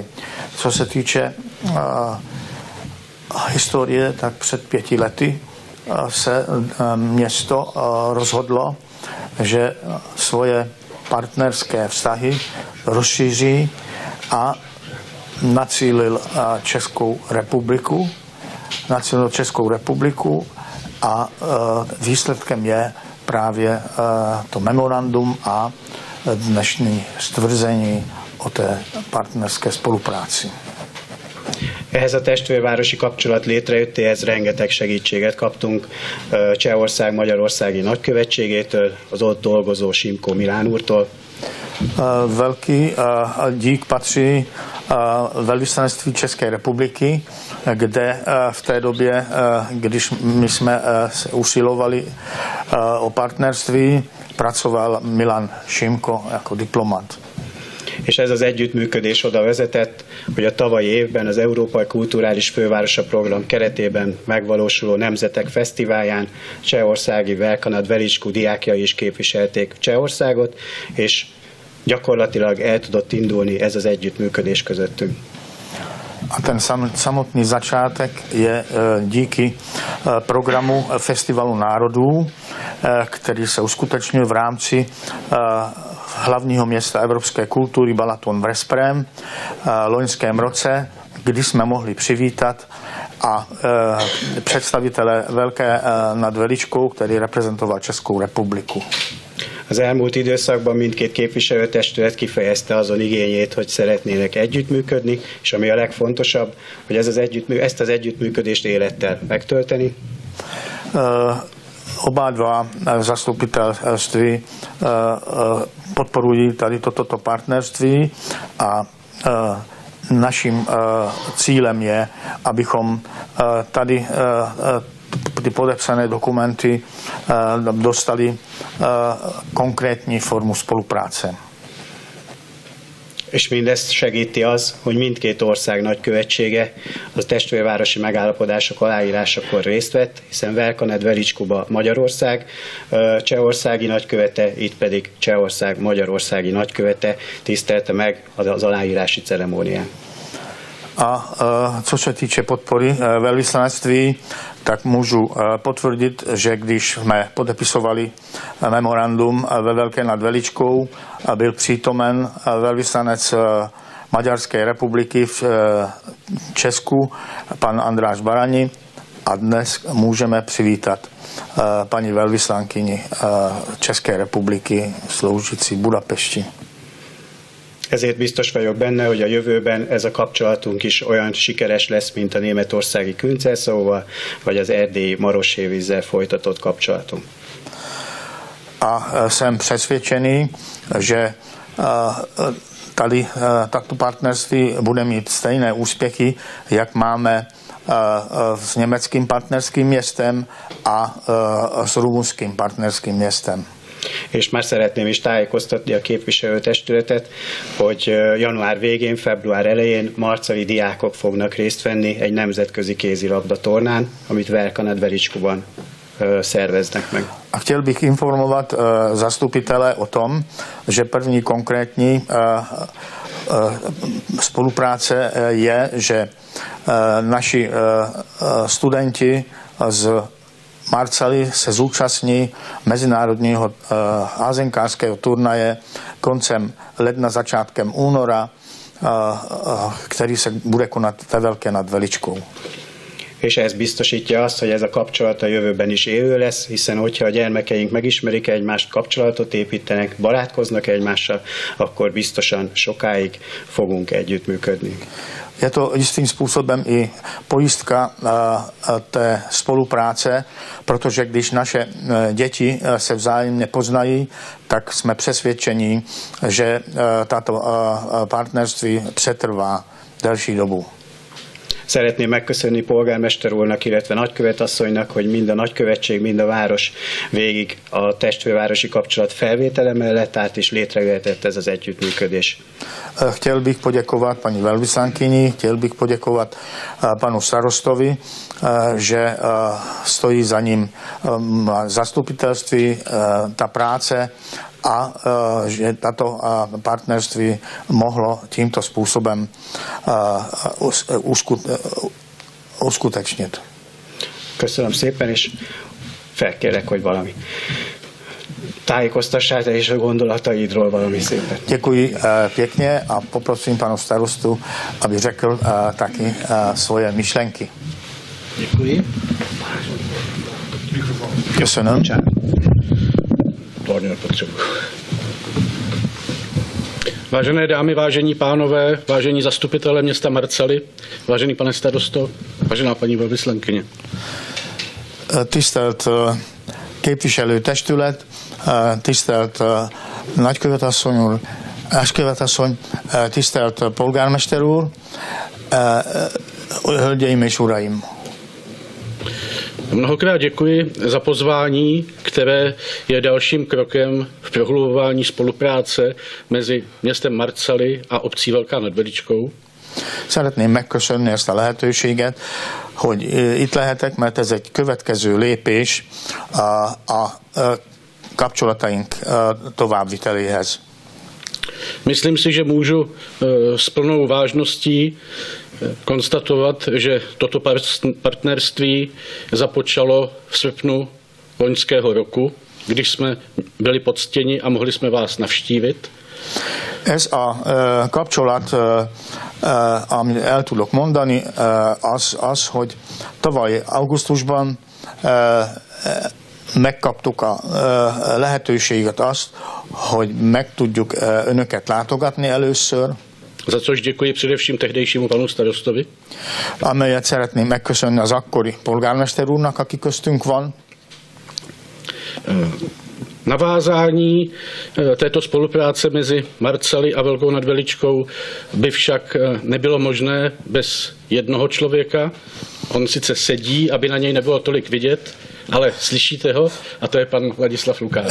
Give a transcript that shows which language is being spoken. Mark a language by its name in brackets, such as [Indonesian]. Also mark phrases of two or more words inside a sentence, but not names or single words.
[Czech] Co se týče historie, tak před 5 lety se město rozhodlo, že svoje partnerské vztahy rozšíří a nacílil Českou republiku a výsledkem je právě to memorandum a dnešní stvrzení o té partnerské spolupráci. [Hungarian] Ehhez a testvérvárosi kapcsolat létrejöttéhez rengeteg segítséget kaptunk Csehország magyarországi nagykövetségétől, az ott dolgozó Simko Milán úrtól. [Czech] Velký dík patří velvyslanectví České republiky, kde v té době, když my jsme usilovali o partnerství, pracoval Milan Šimko jako diplomat. [Hungarian] És ez az együttműködés oda vezetett, hogy a tavalyi évben az Európai Kulturális Fővárosa Program keretében megvalósuló Nemzetek Fesztiválján csehországi Belkanad-Velicskó diákjai is képviselték Csehországot, és gyakorlatilag el tudott indulni ez az együttműködés közöttünk. [Czech] A ten samotný začátek je díky programu Festivalu národů, který se uskutečnil v rámci hlavního města evropské kultury Balaton Veszprém loňském roce, kdy jsme mohli přivítat a představitele Velké nad Veličkou, který reprezentoval Českou republiku. [Hungarian] Az elmúlt időszakban mindkét képviselőtestület kifejezte azon igényét, hogy szeretnének együttműködni, és ami a legfontosabb, hogy ezt az együttműködést élettel megtölteni. [Czech] Oba dva zastupitelství podporují tady toto partnerství a naším cílem je, abychom tady ty podepsané dokumenty dostali konkrétní formu spolupráce. [Hungarian] És mindezt segíti az, hogy mindkét ország nagykövetsége a testvérvárosi megállapodások aláírásakor részt vett, hiszen Belkanad-Veličkóba Magyarország csehországi nagykövete, itt pedig Csehország magyarországi nagykövete tisztelte meg az aláírási ceremónián. [Czech] A co se týče podpory velvyslanectví, tak můžu potvrdit, že když jsme podepisovali memorandum ve Velké nad Veličkou, byl přítomen velvyslanec Maďarské republiky v Česku, pan Andráš Barani, a dnes můžeme přivítat paní velvyslankyni České republiky sloužící v Budapesti. [Hungarian] Ezért biztos vagyok benne, hogy a jövőben ez a kapcsolatunk is olyan sikeres lesz, mint a németországi Künzelszóval, vagy az erdélyi Marossévízzel folytatott kapcsolatunk. [Czech] A jsem přesvědčený, že tady takto partnerství bude mít stejné úspěchy, jak máme s německým partnerským městem a s rumunským partnerským městem. [Hungarian] És már szeretném is tájékoztatni a képviselőtestületet, hogy január végén, február elején marcali diákok fognak részt venni egy nemzetközi kézilabda tornán, amit Velká nad Veličkou szerveznek meg. [Czech] A chtěl bych informovat zastupitele o tom, že první konkrétní spolupráce je, že naši studenti z Marcali se zúčastní mezinárodního házenkářského turnaje koncem ledna, začátkem února, který se bude konat ve Velké nad Veličkou. [Hungarian] És ez biztosítja azt, hogy ez a kapcsolat a jövőben is élő lesz, hiszen hogyha a gyermekeink megismerik egymást, kapcsolatot építenek, barátkoznak egymással, akkor biztosan sokáig fogunk együttműködni. [Czech] Je to jistým způsobem i pojistka té spolupráce, protože když naše děti se vzájemně poznají, tak jsme přesvědčeni, že tato partnerství přetrvá delší dobu. [Hungarian] Szeretném megköszönni polgármester úrnak, illetve nagykövetasszonynak, hogy mind a nagykövetség, mind a város végig a testvérvárosi kapcsolat felvétele mellett állt, és létrejöhetett ez az együttműködés. [Czech] Chtěl bych poděkovat paní velvyslankyni, chtěl bych poděkovat panu starostovi, že stojí za ním zastupitelství, ta práce a že tato partnerství mohlo tímto způsobem uskutečnit. [Hungarian] Köszönöm szépen, és felkérlek, hogy valami tájékoztassál te is a gondolataidról valami szépen. [Czech] Děkuji pěkně a poprosím panu starostu, aby řekl taky svoje myšlenky. Děkuji. [Hungarian] Köszönöm. [Czech] Vážené dámy, vážení pánové, vážení zastupitelé města Marcali, vážený pane starosto, vážená paní velvyslankyně. [Hungarian] Tisztelt képviselőtestület, tisztelt nagykövetasszony úr, eskövetasszony, tisztelt polgármester úr, hölgyeim és uraim! [Czech] Mnohokrát děkuji za pozvání, které je dalším krokem v prohlubování spolupráce mezi městem Marcali a obcí Velká nad Veličkou. [Hungarian] Szeretném megköszönni ezt a lehetőséget, hogy itt lehetek, mert ez egy következő lépés a kapcsolataink továbbviteléhez. [Czech] Myslím si, že můžu s plnou vážností konstatovat, že toto partnerství započalo v srpnu loňského roku, když jsme byli poctěni a mohli jsme vás navštívit. [Hungarian] Ez a kapcsolat, amit el tudok mondani, az, hogy tavaly augusztusban megkaptuk a lehetőséget azt, hogy meg tudjuk önöket látogatni először. [Czech] Za což děkuji především tehdejšímu panu starostovi. [Hungarian] Amelyet szeretném megköszönni az akkori polgármester úrnak, aki köztünk van. [Czech] Navázání této spolupráce mezi Marcali a Velkou nad Veličkou by však nebylo možné bez jednoho člověka. On sice sedí, aby na něj nebylo tolik vidět, ale slyšíte ho, a to je pan Ladislav Lukács.